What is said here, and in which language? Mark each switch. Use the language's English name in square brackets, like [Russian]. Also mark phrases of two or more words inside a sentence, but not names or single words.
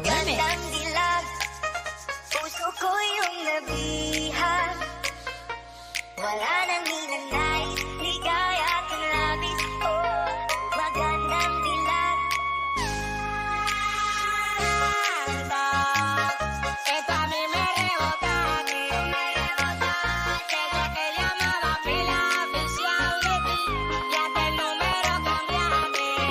[Filipino] Magandang dilag. Puso ko yung nabihan. Wala nang hinanais, ligaya at ang labis ko. Magandang dilag. [Spanish] Esto a mí me rebota, desde que llamaba pila oficial de ti, ya que el número cambiaste.